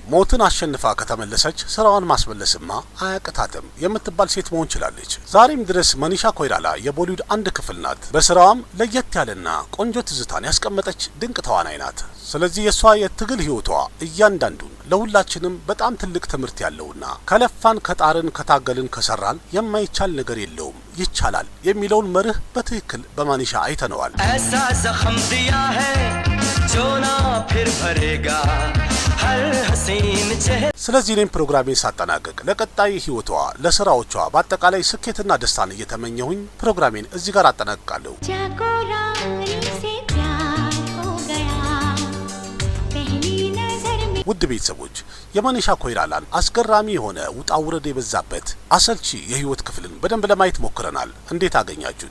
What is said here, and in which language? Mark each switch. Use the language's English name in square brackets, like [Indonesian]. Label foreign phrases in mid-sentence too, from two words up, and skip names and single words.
[Amharic] ሞትን አሸንፋ ከተመለሰች ስራዋን ማስመለስማ አያቅታትም የምትባል ሴት መሆን ችላለች። ዛሬም ድረስ መኒሻ ኮይራላ የቦሊውድ አንድ ክፍል ናት። በስራዋም ለየት ያለና ቆንጆ ትዝታን ያስቀመጠች ድንቅ ተዋናይ ናት። ስለዚህ የሷ የትግል ህይወቷ እያንዳንዱን ለሁላችንም በጣም ትልቅ ትምህርት ያለውና ከለፋን ከጣርን ከታገልን ከሰራን የማይቻል ነገር የለውም ይቻላል የሚለውን መርህ በትክክል በመኒሻ አይተነዋል። [Hindi] ऐसा जख्म दिया है जो ना फिर भरेगा हर हसीन चेहरा। [Amharic] ስለዚህ እኔም ፕሮግራሜን ሳጠናቀቅ ለቀጣይ ህይወቷ ለስራዎቿ በአጠቃላይ ስኬትና ደስታን እየተመኘሁኝ ፕሮግራሜን እዚህ ጋር አጠናቅቃለሁ። ውድ ቤተሰቦች የመኒሻ ኮይራላን አስገራሚ የሆነ ውጣ ውረድ የበዛበት አሰልቺ የህይወት ክፍልን በደንብ ለማየት ሞክረናል። እንዴት አገኛችሁት?